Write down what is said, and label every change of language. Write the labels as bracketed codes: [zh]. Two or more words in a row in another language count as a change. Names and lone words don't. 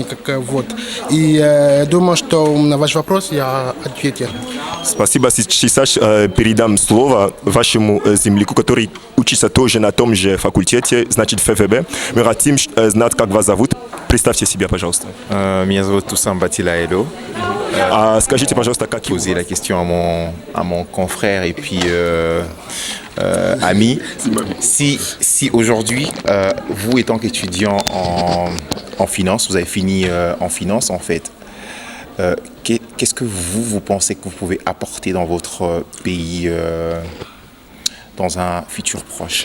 [ru] И я думаю, что на ваш вопрос я ответил. Спасибо. Сейчас передам слово вашему земляку, который учится тоже на том же факультете, значит, ФФБ. Мы хотим знать, как вас зовут. Представьте себя, пожалуйста. Меня зовут Toussaint Batilaelo. Скажите, пожалуйста, как [fr] J'ai posé la question à mon confrère et puis ami. Si aujourd'hui, vous étant qu'étudiant en finance, vous avez fini en finance en fait, qu'est-ce que vous pensez que vous pouvez apporter dans votre pays dans un futur proche?